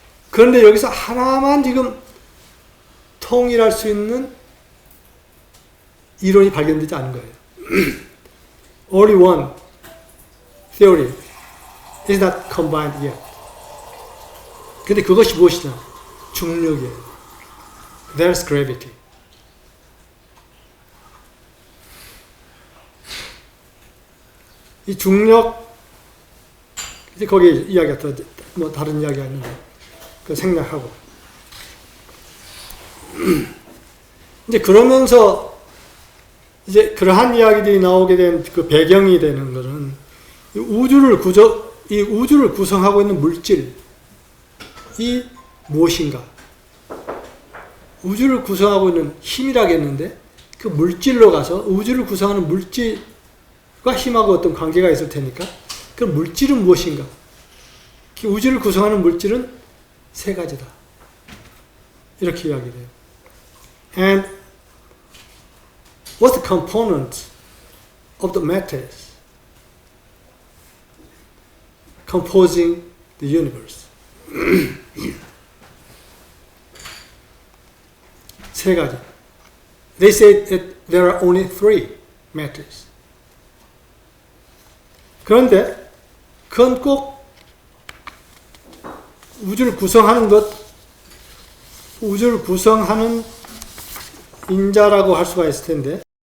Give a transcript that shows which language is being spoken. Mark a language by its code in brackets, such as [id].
[ko] 그런데 여기서 하나만 지금 통일할 수 있는 이론이 발견되지 않은 거예요. [en] Only one theory is not combined yet. [ko] 근데 그것이 무엇이냐? 중력이에요. [en] There's gravity. [ko] 이 중력, 이제 거기 이야기가 더, 뭐 다른 이야기가 있는데, 그 생략하고. 이제 그러면서, 이제 그러한 이야기들이 나오게 된 그 배경이 되는 것은, 이 우주를 구성하고 있는 물질이 무엇인가? 우주를 구성하고 있는 힘이라겠는데, 그 물질로 가서 우주를 구성하는 물질과 힘하고 어떤 관계가 있을 테니까, 그 물질은 무엇인가? 그 우주를 구성하는 물질은 세 가지다. 이렇게 이야기돼요. [en] And what's the component of the matters composing the universe? [ko] 세 가지. [en] They say that there are only three matters. [ko] 그런데 그건 꼭 우주를 구성하는 우주를 구성하는 인자라고 할 수가 있을 텐데,